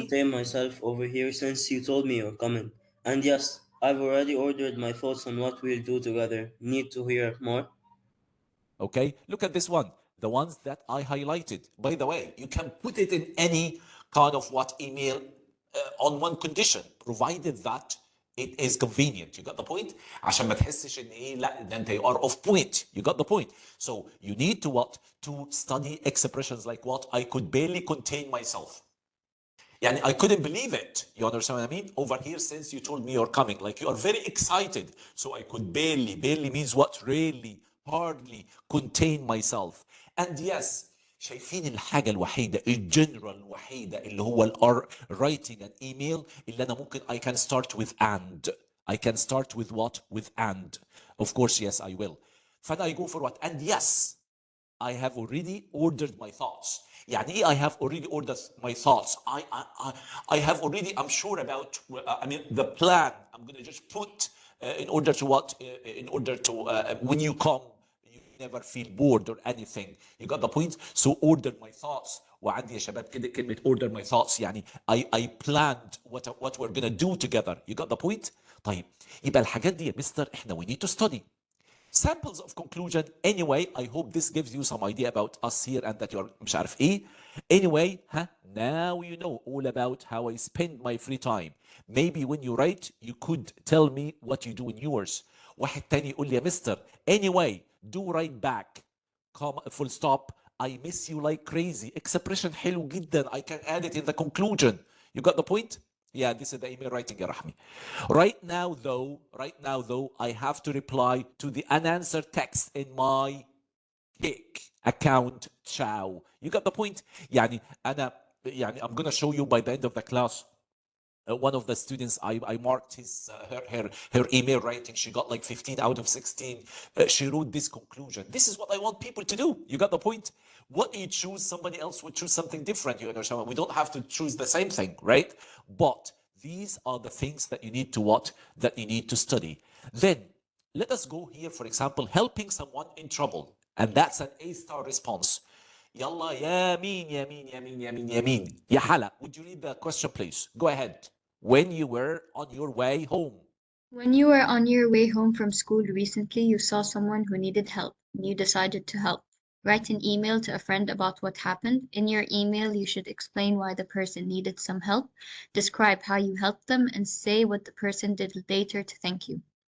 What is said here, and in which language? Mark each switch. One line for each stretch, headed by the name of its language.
English: contain myself over here since you told me you're coming. And yes, I've already ordered my thoughts on what we'll do together. Need to hear more? Okay, look at this one. The ones that I highlighted. By the way, you can put it in any kind of what email on one condition, provided that it is convenient. You got the point?
Arabic: عشان ما تحسش ان ايه لا ده انت
English: you are off point. You got the point. So you need to what? To study expressions like what? I could barely contain myself.
Arabic: يعني
English: I couldn't believe it. You understand what I mean? Over here, since you told me you're coming, like you are very excited. So I could barely means what? Really, hardly contain myself. And yes,
Arabic: شايفين الحاجة الوحيدة الجنرال الوحيدة اللي هو
English: writing an email
Arabic: اللي أنا ممكن
English: I can start with and. I can start with what? With and. Of course, yes, I will.
Arabic: فأنا
English: I go for what? And yes, I have already ordered my thoughts.
Arabic: يعني ايه
English: I have already ordered my thoughts? I have already, I'm sure about, I mean, the plan I'm going to just put in order to what? In order to, when you come, you never feel bored or anything. You got the point? So order my thoughts.
Arabic: وعندي يا شباب كده كلمة
English: order my thoughts
Arabic: يعني
English: I planned what we're going to do together. You got the point?
Arabic: طيب يبقى الحاجات دي يا مستر احنا
English: we need to study. Samples of conclusion. Anyway, I hope this gives you some idea about us here and that you're
Arabic: مش عارف ايه.
English: Anyway, now you know all about how I spend my free time. Maybe when you write, you could tell me what you do in yours.
Arabic: واحد تاني يقول لي يا مستر
English: anyway, do write back. Full stop. I miss you like crazy. Expression
Arabic: حلو جدا.
English: I can add it in the conclusion. You got the point? Yeah, this is the email writing
Arabic: يا رحمي.
English: Right now though, I have to reply to the unanswered text in my kick account. Ciao. You got the point?
Arabic: يعني
English: I'm going to show you by the end of the class. One of the students, I marked her email writing. She got like 15 out of 16. She wrote this conclusion. This is what I want people to do. You got the point? What you choose, somebody else would choose something different. You understand? We don't have to choose the same thing, right? But these are the things that you need to what? That you need to study. Then let us go here, for example, helping someone in trouble. And that's an A-star response.
Arabic: يلا يمين يمين يمين يمين يمين يا حلا.
English: Would you read the question please? Go ahead. When you were on your way home. When you were on your way home from school recently, you saw someone who needed help, and you decided to help. Write an email to a friend about what happened. In your email, you should explain why the person needed some help, describe how you helped them, and say what the person did later to thank you.